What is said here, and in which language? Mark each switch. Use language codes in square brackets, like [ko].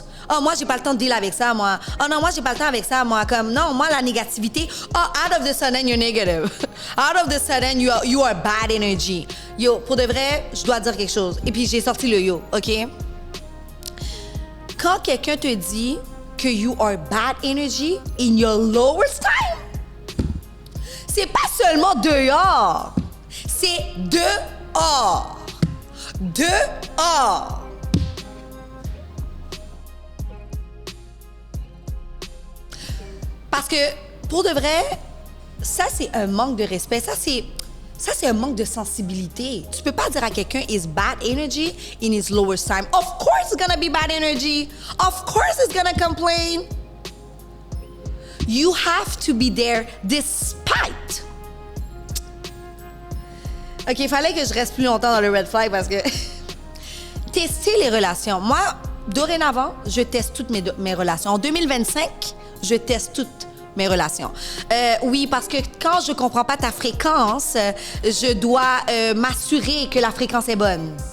[fr] Oh, moi, j'ai pas le temps de deal avec ça, moi. Oh non, moi, j'ai pas le temps avec ça, moi. Comme, non, moi, la négativité. [en] Oh, out of the sudden, you're negative. Out of the sudden, you are bad energy. [fr] Yo, pour de vrai, je dois dire quelque chose. Et puis, j'ai sorti le yo, OK? Quand quelqu'un te dit que [en] you are bad energy in your lowest time, [fr] c'est pas seulement dehors. C'est dehors. Dehors. Parce que, pour de vrai, ça, c'est un manque de respect. Ça, c'est un manque de sensibilité. Tu peux pas dire à quelqu'un [en] is bad energy in his lowest time. Of course it's gonna be bad energy. Of course it's gonna complain. You have to be there despite. [fr] OK, il fallait que je reste plus longtemps dans le red flag parce que tester les relations. Moi, dorénavant, je teste toutes mes relations. En 2025, je teste toutes mes relations. Oui, parce que quand je comprends pas ta fréquence, je dois m'assurer que la fréquence est bonne.